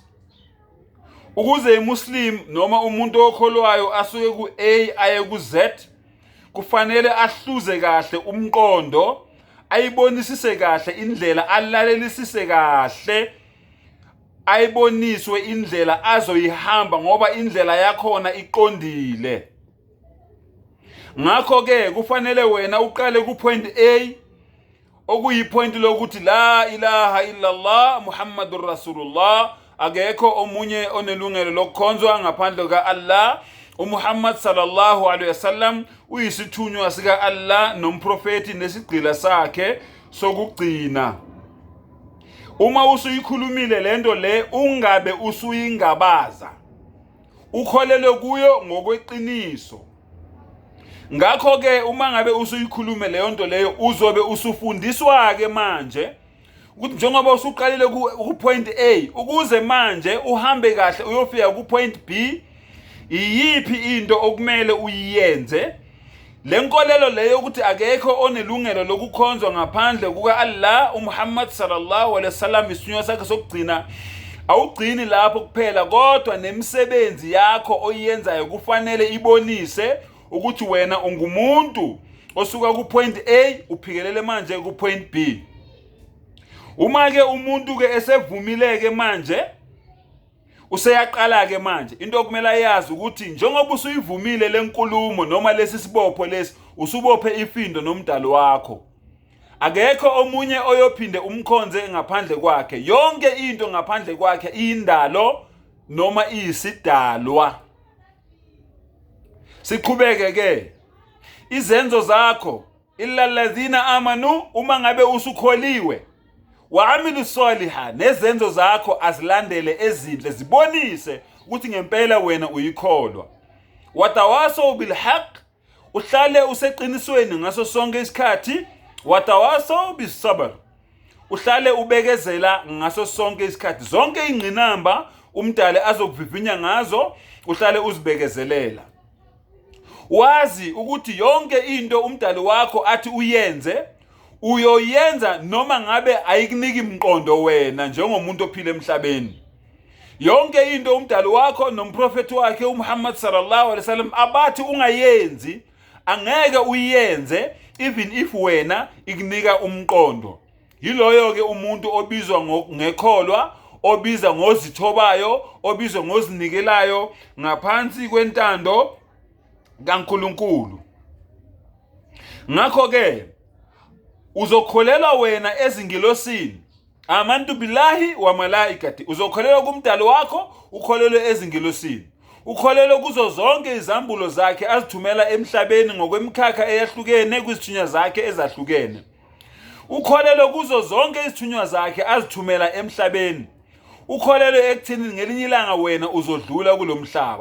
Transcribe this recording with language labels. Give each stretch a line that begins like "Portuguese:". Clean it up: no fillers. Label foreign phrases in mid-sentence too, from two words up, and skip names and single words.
Zulu: Ukuze iMuslim noma umuntu okholwayo asuke ku-A aye ku-Z, kufanele ahluze kahle umqondo, ayibonisise kahle indlela, alalelisise kahle, ayiboniswe indlela azoyihamba ngoba indlela yakhona iqondile. Ngakho ke kufanele wena uqale ku-point A, okuyipoint lokuthi
Arabic: لا إله إلا الله محمد رسول الله,
Zulu: akekho omunye onelungelo lokukhonzwa ngaphandle ka Allah. uMuhammad
Arabic: صلى الله عليه وسلم
Zulu: uyisithunywa sika Allah nomprofeti nesigqila sakhe sokugcina. Uma usuyikhulumile lento le, ungabe usuyingabaza, ukholele kuyo ngokweqiniso. Ngakho ke uma ngabe usuyikhulume leyo nto leyo, uzobe usufundiswa ke manje ukuthi njengoba usuqalile ku point A, ukuze manje uhambe kahle uyofika ku point B, iyiphi into okumele uyiyenze. Lenkolelo leyo ukuthi akekho onelungelo lokukhonzwa ngaphandle kuka Allah, uMuhammad
Arabic: صلى الله عليه وسلم
Zulu: isithunywa sakhe sokugcina, awugcini lapho kuphela, kodwa nemisebenzi yakho oyenzayo kufanele ibonise ukuthi wena ungumuntu osuka ku point A uphikelele manje ku point B. Uma ke umuntu ke esevumile ke manje, useyaqala ke manje, into okumele ayazi ukuthi njengoba usuyivumile lenkulumo noma lesi sibopho lesi, usubophe ifindo nomdali wakho. Akekho omunye oyophinde umkhonze ngaphandle kwakhe. Yonke into ngaphandle kwakhe iyindalo noma iyisidalwa. Siqhubeke ke, izenzo zakho
Arabic: إلا الذين آمنوا,
Zulu: uma ngabe usukholiwe,
Arabic: وعملوا الصالحات,
Zulu: nezenzo zakho azilandele ezinhle, zibonise ukuthi ngempela wena uyikholwa.
Arabic: وتواصوا بالحق,
Zulu: uhlale useqinisweni ngaso sonke isikhathi.
Arabic: وتواصوا بالصبر,
Zulu: uhlale ubekezela ngaso sonke isikhathi. Zonke ingqinamba umdali azokuvivinya ngazo, uhlale uzibekezelela. Wazi ukuthi yonke into umdali wakho athi uyenze, uyoyenza noma ngabe ayikuniki imqondo wena njengomuntu ophila emhlabeni. Yonke into umdali wakho nomprofeti wakhe uMuhammad
Arabic: صلى الله عليه وسلم
Zulu: abathi ungayenzi, angeke uyenze
English: even if
Zulu: wena ikunika umqondo. Yiloyo ke umuntu obizwa ngekholwa, obiza ngozithobayo, obizwa ngozinikelayo ngaphansi kwentando kaNkulunkulu. Ngakho ke uzokholelwa wena ezingilosini,
Arabic: آمنت بالله وملائكته.
Zulu: Uzokholelwa kumdali wakho, ukholelwe ezingilosini, ukholelwe kuzo zonke izambulo zakhe azithumela emhlabeni ngokwemikhakha eyahlukene kwizithunywa zakhe ezahlukene. Ukholelwe kuzo zonke izithunywa zakhe azithumela emhlabeni. Ukholelwe ekutheni ngelinye ilanga wena uzodlula kulomhlaba.